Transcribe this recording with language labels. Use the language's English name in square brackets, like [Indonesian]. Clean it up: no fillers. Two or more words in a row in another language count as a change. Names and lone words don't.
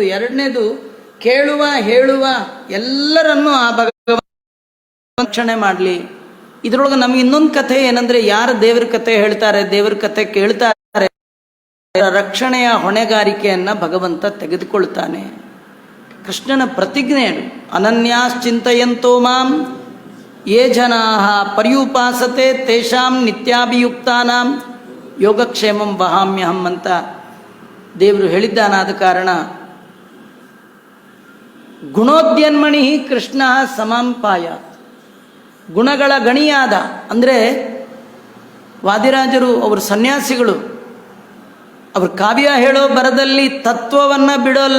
[Kannada] ಒಂದು ಎರಡನೇದು ಕೇಳುವ ಹೇಳುವ ಎಲ್ಲರನ್ನೂ ಆ ಭಗವಂತ ರಕ್ಷಣೆ ಮಾಡಲಿ. ಇದರೊಳಗೆ ನಮ್ಗೆ ಇನ್ನೊಂದು ಕಥೆ ಏನಂದ್ರೆ, ಯಾರು ದೇವ್ರ ಕಥೆ ಹೇಳ್ತಾರೆ, ದೇವ್ರ ಕಥೆ ಕೇಳ್ತಾರೆ, ರಕ್ಷಣೆಯ ಹೊಣೆಗಾರಿಕೆಯನ್ನ ಭಗವಂತ ತೆಗೆದುಕೊಳ್ತಾನೆ. ಕೃಷ್ಣನ ಪ್ರತಿಜ್ಞೆ ಅದು. [Sanskrit] ಅನನ್ಯಾಶ್ಚಿಂತಯಂತೋ ಮಾಂ ಯೇ ಜನಾಃ ಪರ್ಯುಪಾಸತೆ ತೇಷಾಂ ನಿತ್ಯಾಭಿಯುಕ್ತಾನಾಂ ಯೋಗಕ್ಷೇಮಂ ವಹಾಮ್ಯಹಂ [Kannada] ಅಂತ ದೇವರು ಹೇಳಿದ್ದಾನಾದ ಕಾರಣ [Sanskrit] ಗುಣೋದ್ಯನ್ಮಣಿ ಕೃಷ್ಣ ಸಮಾಂಪಾಯ, [Kannada] ಗುಣಗಳ ಗಣಿಯಾದ ಅಂದರೆ ವಾದಿರಾಜರು ಅವರು ಸನ್ಯಾಸಿಗಳು, ಅವರು ಕಾವ್ಯ ಹೇಳೋ ಬರದಲ್ಲಿ ತತ್ವವನ್ನು ಬಿಡೋಲ್ಲ.